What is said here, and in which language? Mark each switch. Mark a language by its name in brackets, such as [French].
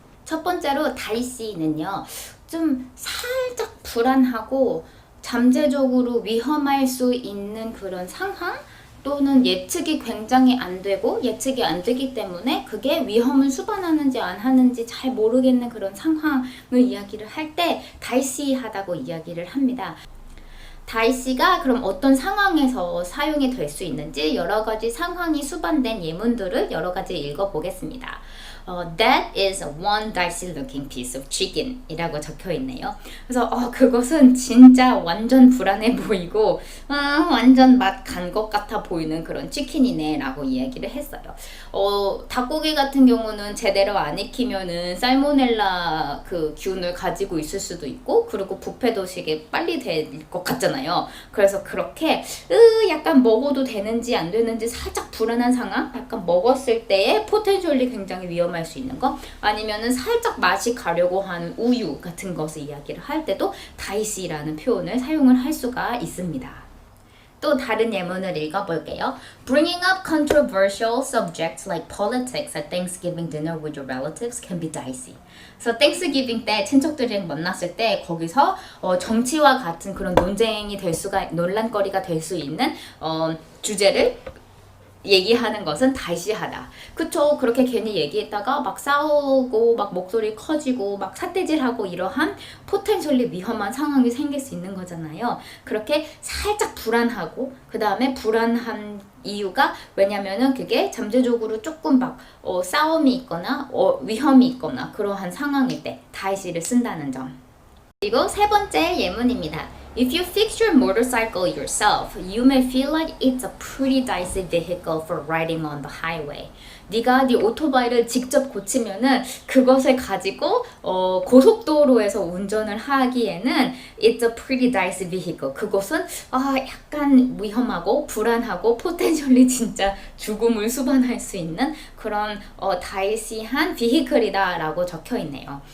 [Korean] 첫 번째로 다이시는요, 좀 살짝 불안하고 잠재적으로 위험할 수 있는 그런 상황 또는 예측이 굉장히 안 되고 예측이 안 되기 때문에 그게 위험을 수반하는지 안 하는지 잘 모르겠는 그런 상황을 이야기를 할 때 다이시하다고 이야기를 합니다. 다이시가 그럼 어떤 상황에서 사용이 될 수 있는지 여러 가지 상황이 수반된 예문들을 여러 가지 읽어보겠습니다. [English] That is one dicey looking piece of chicken [Korean] 이라고 적혀 있네요. 그래서 그것은 진짜 완전 불안해 보이고 완전 맛 간 것 같아 보이는 그런 치킨이네 라고 이야기를 했어요. 닭고기 같은 경우는 제대로 안 익히면은 살모넬라 그 균을 가지고 있을 수도 있고, 그리고 부패 도식에 빨리 될 것 같잖아요. 그래서 그렇게 약간 먹어도 되는지 안 되는지 살짝 불안한 상황, 약간 먹었을 때의 포텐셜이 굉장히 위험할 수 있는 거, 아니면은 살짝 맛이 가려고 하는 우유 같은 것을 이야기를 할 때도 다이시라는 표현을 사용을 할 수가 있습니다. 또 다른 예문을 읽어볼게요. [English] Bringing up controversial subjects like politics at Thanksgiving dinner with your relatives can be dicey. [Korean] 그래서 Thanksgiving 때 친척들이랑 만났을 때 거기서 정치와 같은 그런 논란거리가 될 수 있는 주제를 얘기하는 것은 다이시하다. 그쵸? 그렇게 괜히 얘기했다가 막 싸우고 막 목소리 커지고 막 삿대질하고 이러한 포텐셜리 위험한 상황이 생길 수 있는 거잖아요. 그렇게 살짝 불안하고, 그 다음에 불안한 이유가 왜냐면은 그게 잠재적으로 조금 막 싸움이 있거나 위험이 있거나 그러한 상황일 때 다이시를 쓴다는 점. 그리고 세 번째 예문입니다. [English] If you fix your motorcycle yourself, you may feel like it's a pretty dicey vehicle for riding on the highway. [Korean] 네가 네 오토바이를 직접 고치면은 그것을 가지고 고속도로에서 운전을 하기에는 [English] it's a pretty dicey vehicle. [Korean] 그것은 약간 위험하고 불안하고 포텐셜리 진짜 죽음을 수반할 수 있는 그런 다이시한 vehicle이다 라고 적혀 있네요.